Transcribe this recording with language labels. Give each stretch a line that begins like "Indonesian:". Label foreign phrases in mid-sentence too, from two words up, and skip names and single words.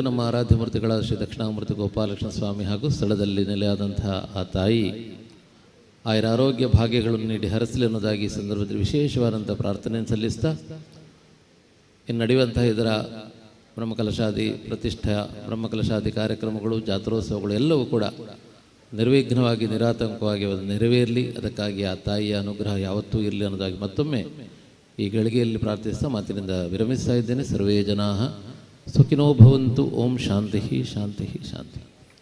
Kannada: ನಮ್ಮ ಆರಾಧ್ಯ ಮೂರ್ತಿಗಳಾದ ಶ್ರೀ ದಕ್ಷಿಣಾಮೂರ್ತಿ ಗೋಪಾಲಕೃಷ್ಣ ಸ್ವಾಮಿ ಹಾಗೂ ಸ್ಥಳದಲ್ಲಿ ನೆಲೆಯಾದಂತಹ ಆ ತಾಯಿ ಆಯುರ ಆರೋಗ್ಯ ಭಾಗ್ಯಗಳನ್ನು ನೀಡಿ ಹರಸಲಿ ಅನ್ನೋದಾಗಿ ಈ ಸಂದರ್ಭದಲ್ಲಿ ವಿಶೇಷವಾದಂಥ ಪ್ರಾರ್ಥನೆಯನ್ನು ಸಲ್ಲಿಸ್ತಾ, ಇನ್ನು ನಡೆಯುವಂತಹ ಇದರ ಬ್ರಹ್ಮಕಲಶಾದಿ ಪ್ರತಿಷ್ಠಾ, ಬ್ರಹ್ಮಕಲಶಾದಿ ಕಾರ್ಯಕ್ರಮಗಳು, ಜಾತ್ರೋತ್ಸವಗಳು ಎಲ್ಲವೂ ಕೂಡ ನಿರ್ವಿಘ್ನವಾಗಿ, ನಿರಾತಂಕವಾಗಿ ನೆರವೇರಲಿ. ಅದಕ್ಕಾಗಿ ಆ ತಾಯಿಯ ಅನುಗ್ರಹ ಯಾವತ್ತೂ ಇರಲಿ ಅನ್ನೋದಾಗಿ ಮತ್ತೊಮ್ಮೆ ಈ ಗಳಿಗೆಯಲ್ಲಿ ಪ್ರಾರ್ಥಿಸ್ತಾ ಮಾತಿನಿಂದ ವಿರಮಿಸ್ತಾ ಇದ್ದೇನೆ.
Sanskrit: ಸರ್ವೇ ಜನಾಃ ಸುಖಿನೋ ಭವಂತು. ಓಂ ಶಾಂತಿ ಶಾಂತಿ ಶಾಂತಿ.